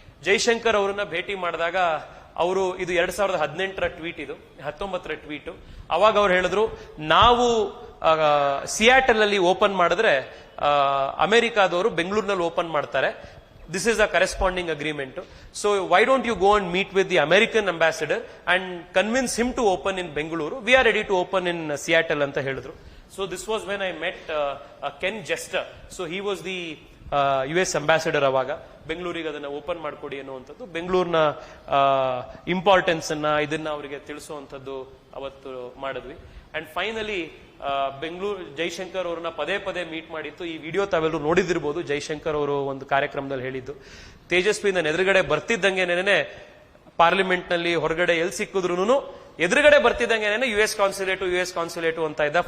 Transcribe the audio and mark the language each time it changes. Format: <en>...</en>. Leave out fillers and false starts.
<kn>ಜೈಶಂಕರ್ ಅವರನ್ನ ಭೇಟಿ ಮಾಡಿದಾಗ ಅವರು, ಇದು 2018ರ ಟ್ವೀಟ್, ಇದು 19ರ ಟ್ವೀಟ್, ಅವಾಗ ಅವ್ರು ಹೇಳಿದ್ರು, ನಾವು ಸಿಯಾಟಲ್ ಅಲ್ಲಿ ಓಪನ್ ಮಾಡಿದ್ರೆ ಅಮೆರಿಕಾದವರು ಬೆಂಗಳೂರಿನಲ್ಲಿ ಓಪನ್ ಮಾಡ್ತಾರೆ,</kn> <en>this is a corresponding agreement. So why don't you go and meet with the American ambassador and convince him to open in Bengaluru? We are ready to open in Seattle</en> <kn>anta helidru.</kn> <en>So this was when I met Ken Jester. So he was the US ambassador avaga.</en> <kn>ಬೆಂಗಳೂರಿಗೆ ಅದನ್ನ open ಮಾಡ್ಕೊಡಿ ಅನ್ನುವಂಥದ್ದು, ಬೆಂಗಳೂರಿನ importance ಅನ್ನ ಇದನ್ನ ಅವರಿಗೆ ತಿಳಿಸುವಂಥದ್ದು ಅವತ್ತು ಮಾಡಿದ್ವಿ. ಅಂಡ್ ಫೈನಲಿ ಬೆಂಗಳೂರು ಜೈಶಂಕರ್ ಅವರನ್ನ ಪದೇ ಪದೇ ಮೀಟ್ ಮಾಡಿತ್ತು. ಈ ವಿಡಿಯೋ ತಾವೆಲ್ಲರೂ ನೋಡಿದಿರ್ಬೋದು. ಜೈಶಂಕರ್ ಅವರು ಒಂದು ಕಾರ್ಯಕ್ರಮದಲ್ಲಿ ಹೇಳಿದ್ದು, ತೇಜಸ್ವಿ ನನ್ನ ಎದುರುಗಡೆ ಬರ್ತಿದ್ದಂಗೆನೇನೆ ಪಾರ್ಲಿಮೆಂಟ್ ನಲ್ಲಿ ಹೊರಗಡೆ ಎಲ್ಲಿ ಸಿಕ್ಕಿದ್ರು ಎದುರುಗಡೆ ಬರ್ತಿದ್ದಂಗೆನೇನೆ US ಕಾನ್ಸುಲೇಟು ಅಂತ ಇದ್ದ.</kn>